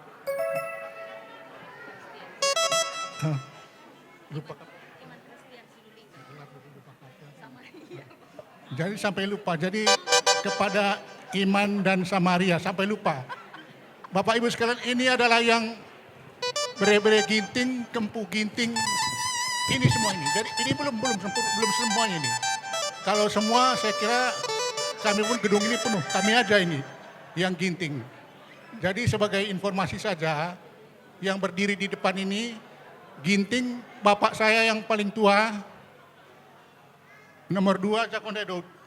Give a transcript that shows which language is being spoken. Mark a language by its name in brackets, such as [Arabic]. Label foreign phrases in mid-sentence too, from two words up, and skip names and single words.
[Indonesian] Jadi sampai lupa, jadi kepada Iman dan Samaria sampai lupa. Bapak Ibu sekalian, ini adalah yang bere-bere ginting, kempu ginting, ini semua ini. Jadi ini belum semuanya ini. Kalau semua saya kira kami pun gedung ini penuh, kami aja ini yang ginting. Jadi sebagai informasi saja, yang berdiri di depan ini ginting bapak saya yang paling tua, nomor 2 Cakonde Daud.